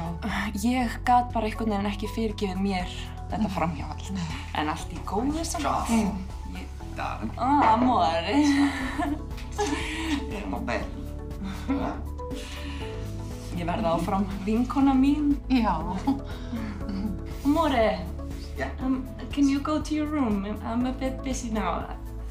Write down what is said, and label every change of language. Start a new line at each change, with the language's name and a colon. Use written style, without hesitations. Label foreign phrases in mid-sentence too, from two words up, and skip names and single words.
Icelandic: Ég gat bara einhvern veginn ekki fyrirgefið mér þetta framhjáhald. En allt í góðu samt. Amore. Erum á beil. Ég verði áfram vinkona mín. Já. Amore.
English: Yeah. Can you go to your room? I'm a bit busy now.